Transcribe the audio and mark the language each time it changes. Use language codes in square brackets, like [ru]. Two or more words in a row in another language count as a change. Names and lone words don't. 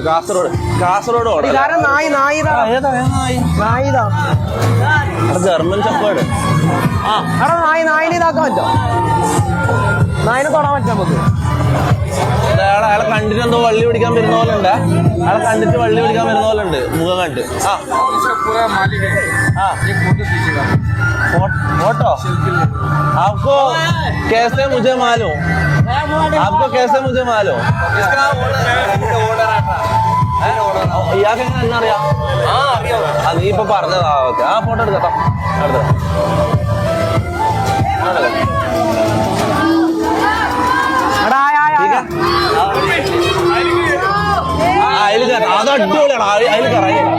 [ml] കാസർഗോഡ് ഓടാ. ജർമ്മൻ ഷെപ്പേർഡ്. നായിനെ ഇതാക്കാൻ പറ്റോ? നായിനെ തൊടാൻ പറ്റാ നമുക്ക്? അയാളെ കണ്ടിട്ട് എന്തോ വള്ളി പിടിക്കാൻ വരുന്ന പോലെ ഉണ്ട്. അയാളെ കണ്ടിട്ട് വള്ളി പിടിക്കാൻ വരുന്ന പോലെ ഉണ്ട് മുഖം കണ്ടിട്ട്. [hi] फोटो आपको कैसे मुझे मालूम? आपको कैसे मुझे मालूम? [ml] ഇയാൾക്ക് എങ്ങനെ എന്നാ അറിയാം? നീ ഇപ്പൊ പറഞ്ഞതാ. ഓക്കെ ആ ഫോട്ടോ എടുക്കട്ടോ. അതിൽ കയറാം. അത് അടിപൊളിയാണ്. അതിൽ കയറാം.